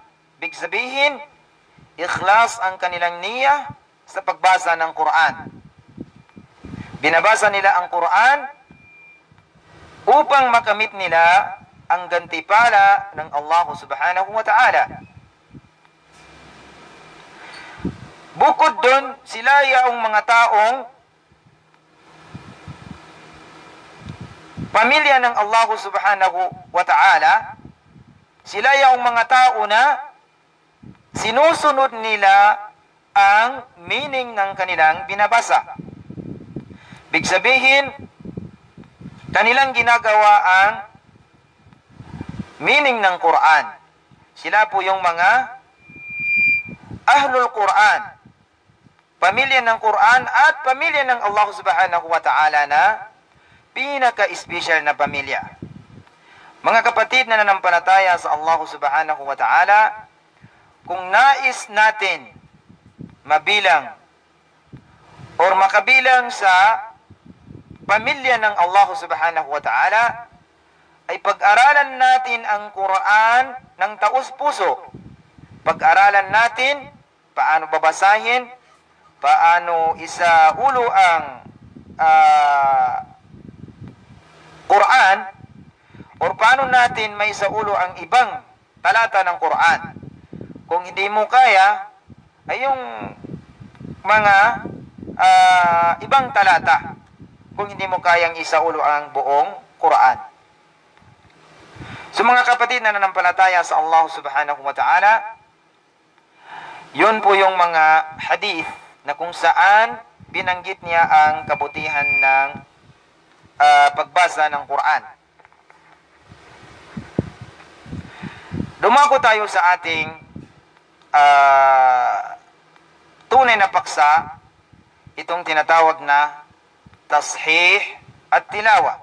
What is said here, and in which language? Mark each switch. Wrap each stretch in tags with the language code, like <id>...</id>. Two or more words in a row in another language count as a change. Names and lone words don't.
<tl>Ibig sabihin, ikhlas ang kanilang niya sa pagbasa ng Quran. Binabasa nila ang Quran upang makamit nila ang gantipala ng Allah</tl> <ar>سبحانه وتعالى.</ar> <tl>Bukod doon, sila yaong mga taong pamilya ng Allah</tl> <ar>سبحانه وتعالى,</ar> <tl>sila yaong mga tao na sinusunod nila ang meaning ng kanilang binabasa. Ibig sabihin, kanilang ginagawa ang meaning ng Quran. Sila po yung mga</tl> <ar>أهل القرآن,</ar> <tl>pamilya ng Quran at pamilya ng Allah</tl> <ar>سبحانه وتعالى</ar> <tl>na pinaka-special na pamilya. Mga kapatid na nanampalataya sa Allah</tl> <ar>سبحانه وتعالى,</ar> <tl>kung nais natin mabilang or makabilang sa pamilya ng Allah</tl> <ar>سبحانه وتعالى,</ar> <tl>ay pag-aralan natin ang Quran ng taus-puso. Pag-aralan natin paano babasahin, paano isaulo ang Quran, or paano natin may isaulo ang ibang talata ng Quran. Kung hindi mo kaya, ay yung mga ibang talata, kung hindi mo kayang isaulo ang buong Quran. So mga kapatid na nanampalataya sa Allah</tl> <ar>سبحانه وتعالى,</ar> <tl>yun po yung mga hadith na kung saan binanggit niya ang kabutihan ng pagbasa ng Quran. Dumako tayo sa ating tunay na paksa, itong tinatawag na tashih at tilawa.</tl>